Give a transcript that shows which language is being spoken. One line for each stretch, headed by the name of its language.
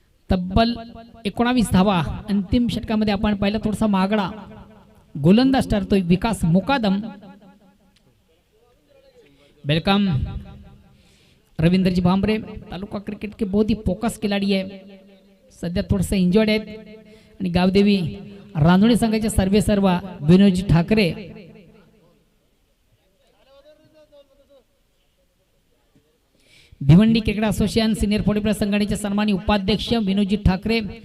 Marathi: तब्बल 19 धावा अंतिम षटकामध्ये आपण पाहिलं. थोडासा महागडा गोलंदाज ठरतोय विकास मुकादम. वेलकम रविंद्रजी भांबरे.
Hindi: तालुका क्रिकेट के बहुत ही फोकस खिलाड़ी है.
Marathi: सध्या थोडंसं इंजर्ड आहेत. आणि गावदेवी रांजोळी संघाचे सर्वेसर्वा विनोदजी Thackeray. Bhiwandi cricket association senior 40+ संघटनेचे सन्मानी उपाध्यक्ष विनोदजी ठाकरे.